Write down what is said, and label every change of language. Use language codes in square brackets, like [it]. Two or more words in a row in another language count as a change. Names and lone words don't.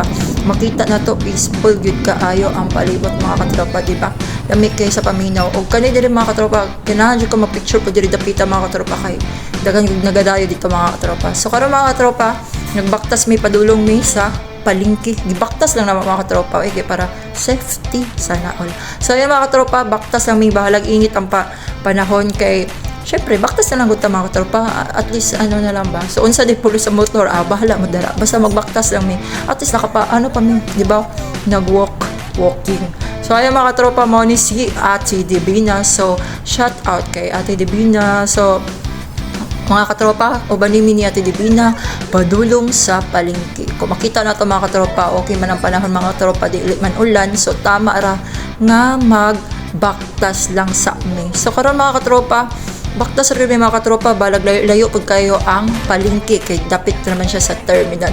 [ceb] Makita na to peaceful gyud kaayo ang palibot mga katropa, di ba? Dami kay sa paminaw o kani diri mga katropa ganahan jud ko ma-picture po diri dapita mga katropa kay dagan gyud nagadayo dito mga katropa. So karon mga katropa nagbaktas mi padulong mi sa palingki. Gibaktas lang naman mga katropa kay para safety [tl] sana all. [ceb] So ayan mga katropa baktas lang mi bahalag init ang panahon kay syempre, baktas na lang gud ta mga katropa. At least ano na lang ba. So unsa di pulo sa motor, bahala mo dara. Basta magbaktas lang mi. At least ano pa mi, di ba? Walking. So ayan mga katropa mo ni si Ate Divina. So shout out kay Ate Divina. So mga katropa, uban ni Ate Divina padulong sa palengke. Kung makita na to mga katropa, okay man ang panahon mga katropa, dili man ulan. So tama ra nga magbaktas lang sa mi. So karon mga katropa, baktas rin mga katropa, balag layo pud kayo ang palengke kay dapit naman siya sa terminal.